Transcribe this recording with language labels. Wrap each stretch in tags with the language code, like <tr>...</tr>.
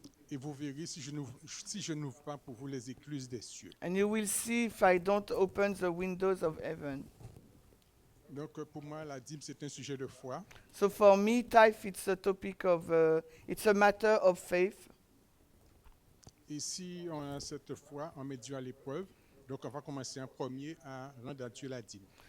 <fr>Et vous verrez si je n'ouvre pas pour vous les écluses des cieux.</fr> <en>And you will see if I don't open the windows of heaven.</en> <fr>Donc pour moi, la dîme, c'est un sujet de foi.</fr> <en>So for me, tithe, it's a topic of, it's a matter of faith.</en> <fr>Et si on a cette foi, on met Dieu à l'épreuve. Donc on va commencer en premier à rendre à Dieu la dîme.</fr>